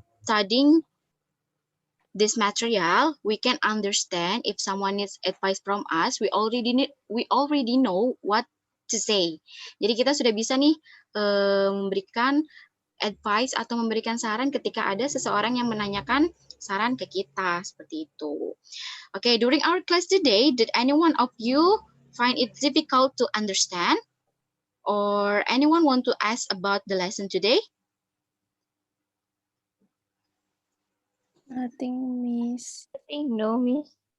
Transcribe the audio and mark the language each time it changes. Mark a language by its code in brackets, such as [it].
[en] studying this material, we can understand if someone needs advice from us, we already know what to say. [id] Jadi kita sudah bisa nih memberikan advice atau memberikan saran ketika ada seseorang yang menanyakan saran ke kita, seperti itu. [en] Okay, during our class today, did anyone of you find it difficult to understand? Or anyone want to ask about the lesson today? Nothing, Miss. No, Miss.